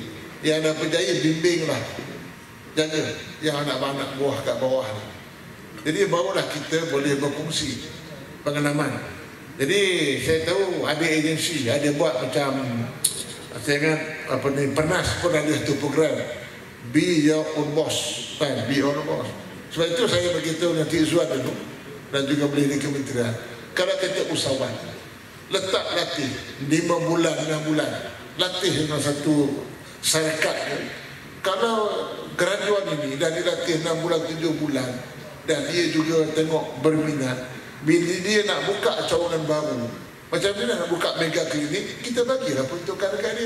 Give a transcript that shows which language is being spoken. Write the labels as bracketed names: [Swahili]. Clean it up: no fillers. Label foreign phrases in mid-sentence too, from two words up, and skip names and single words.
[Malay] Yang dah berjaya bimbinglah, jaga yang anak-anak buah kat bawah ni. Jadi barulah kita boleh berkongsi pengalaman. Jadi saya tahu ada agensi, ada buat macam saya ingat Pernas pun ada satu program Be Your Own Boss, kan? Be Your Own Boss. Sebab itu saya beritahu dengan Cik Zuan dulu dan juga boleh di kementerian. Kalau kita usahawan, letak latih 5 bulan, 6 bulan, latih dengan satu syarikat. Kalau graduan ini dah dilatih 6 bulan, 7 bulan dan dia juga tengok berminat, bila dia nak buka cawangan baru, macam mana nak buka mega klinik, kita bagilah peruntukan dekat dia.